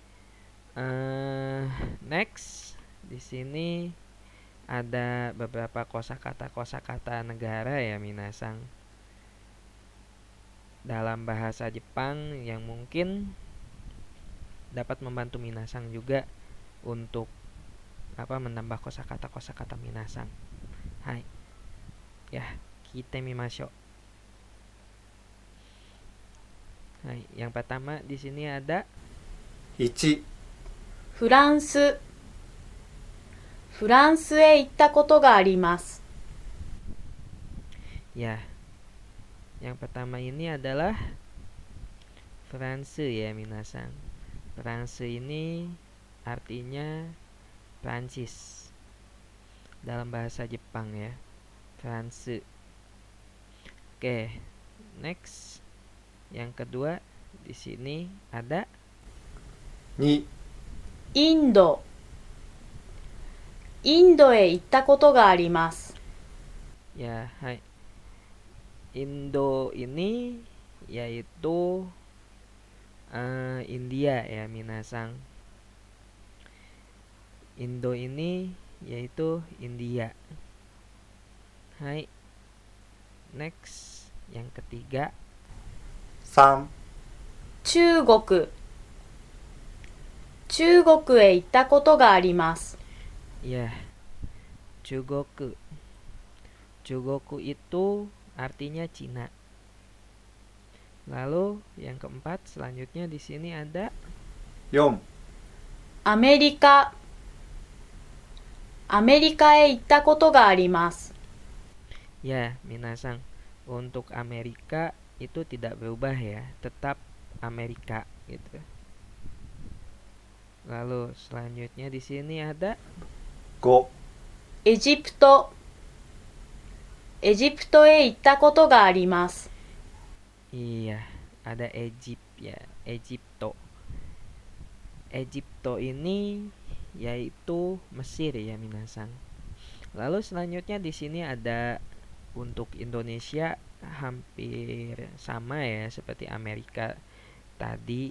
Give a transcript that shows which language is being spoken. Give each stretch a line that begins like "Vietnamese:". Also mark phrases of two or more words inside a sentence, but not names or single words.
Indonesian: Next, di sini ada beberapa kosakata negara ya minasan dalam bahasa Jepang yang mungkin dapat membantu minasan juga untuk menambah kosakata minasan. Hai. Ya, kita mimashou. Hai, yang pertama di sini ada
Japanese: 1、フランス。フランスへ行ったことがあります。
Indonesian: ya. Yang pertama ini adalah France ya minasan. France ini artinya Prancis dalam bahasa Jepang ya. France. Oke, next. Yang kedua di sini ada
Japanese: 2、インド。インドへ行ったことがあります。
Indonesian: ya, hai. Indo ini yaitu India ya minasan. Indo ini yaitu India. Hai. Next, yang ketiga
Japanese: 3、中国。中国へ行ったことがあります。
Indonesian: ya, Chugoku. Chugoku itu artinya Cina. Lalu yang keempat selanjutnya di sini ada
Japanese: 4、アメリカ。アメリカへ行ったことがあります。
Indonesian: ya minasan. Untuk Amerika itu tidak berubah ya, tetap Amerika gitu. Lalu selanjutnya di sini ada
Japanese: 5、エジプト。エジプトへ行ったことがあります。
Indonesian: iya, ada Egypt ya, Egypto. Egypto ini yaitu Mesir ya minasan. Lalu selanjutnya di sini ada untuk Indonesia hampir sama ya seperti Amerika tadi.